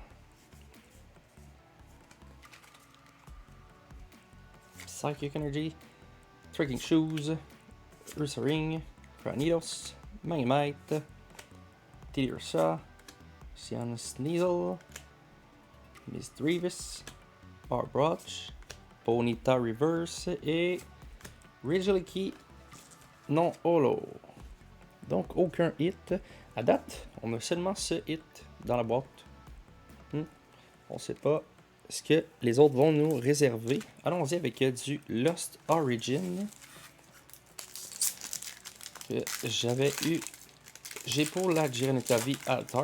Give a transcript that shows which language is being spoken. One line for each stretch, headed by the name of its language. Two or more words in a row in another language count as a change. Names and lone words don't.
French: Psychic Energy, Trekking Shoes, Ursaring, Granidos, Magnemite, Teddiursa, Cyan Sneasel, Misdreavus, Arbroach, Bonita Reverse et Regieleki non holo. Donc aucun hit. À date, on a seulement ce hit dans la boîte. On sait pas ce que les autres vont nous réserver. Allons-y avec du Lost Origin. Que j'ai pour la Giranita V Altart.